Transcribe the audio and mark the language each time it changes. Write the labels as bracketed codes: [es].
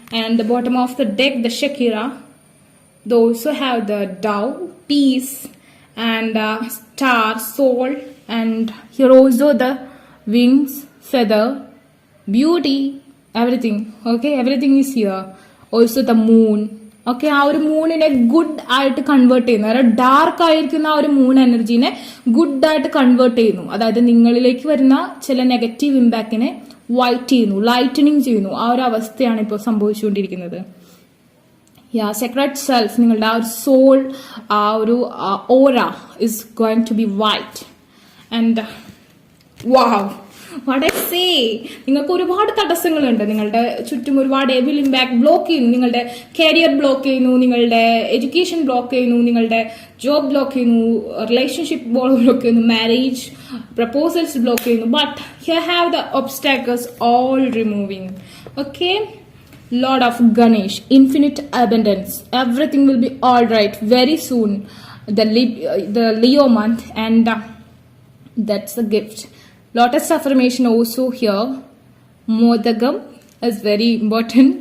[en] And the bottom of the deck, the Shakira, they also have the dove, peace, and star, soul, and here also the wings, feather, beauty, everything. Okay, everything is here. Also the moon. [ml] Okay, ആ ഒരു മൂണിനെ good ആയിട്ട് convert ചെയ്യുന്നു. അതായത് dark ആയിരിക്കുന്ന ആ ഒരു moon എനർജീനെ good ആയിട്ട് convert ചെയ്യുന്നു. അതായത് നിങ്ങളിലേക്ക് വരുന്ന ചില നെഗറ്റീവ് ഇമ്പാക്റ്റിനെ വൈറ്റ് ചെയ്യുന്നു, ലൈറ്റനിങ് ചെയ്യുന്നു. ആ ഒരു അവസ്ഥയാണ് ഇപ്പോൾ സംഭവിച്ചുകൊണ്ടിരിക്കുന്നത്. സെക്രട്ട് സെൽഫ്, നിങ്ങളുടെ ആ ഒരു സോൾ, ആ ഒരു [en] Aura is going to be white. And wow, what I say, [ml] നിങ്ങൾക്ക് ഒരുപാട് തടസ്സങ്ങളുണ്ട്. നിങ്ങളുടെ ചുറ്റും ഒരുപാട് എവിൽ ഇമ്പാക്ട് ബ്ലോക്ക് ചെയ്യുന്നു. നിങ്ങളുടെ കരിയർ ബ്ലോക്ക് ചെയ്യുന്നു, നിങ്ങളുടെ എഡ്യൂക്കേഷൻ ബ്ലോക്ക് ചെയ്യുന്നു, നിങ്ങളുടെ ജോബ് ബ്ലോക്ക് ചെയ്യുന്നു, റിലേഷൻഷിപ്പ് ബ്ലോക്ക് ചെയ്യുന്നു, മാരേജ് പ്രപ്പോസൽസ് ബ്ലോക്ക് ചെയ്യുന്നു. [en] But here have the obstacles all removing. Okay, Lord of Ganesh, infinite abundance, everything will be all right very soon. The Leo month, and that's the gift. Lotus affirmation also here. Modagam is very important.